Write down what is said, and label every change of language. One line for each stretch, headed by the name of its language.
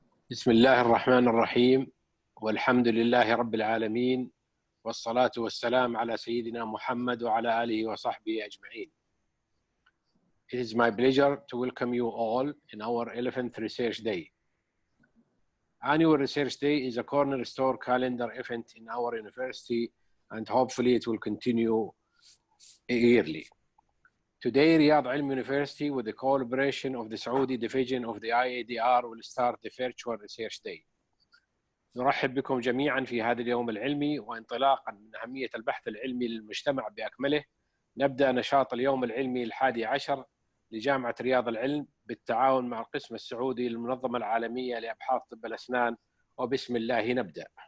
Arabic: بسم الله الرحمن الرحيم، والحمد لله رب العالمين، والصلاة والسلام على سيدنا محمد وعلى آله وصحبه أجمعين.
English: It is my pleasure to welcome you all in our 11th Research Day. Annual Research Day is a cornerstone calendar event in our university, and hopefully it will continue yearly. Today, Riyadh Ilm University, with the collaboration of the Saudi division of the IADR, will start the virtual Research Day.
Arabic: نرحب بكم جميعا في هذا اليوم العلمي، وانطلاقا من أهمية البحث العلمي للمجتمع بأكمله، نبدأ نشاط اليوم العلمي الحادي عشر لجامعة رياض العلم بالتعاون مع القسم السعودي للمنظمة العالمية لأبحاث طب الأسنان، وبسم الله نبدأ.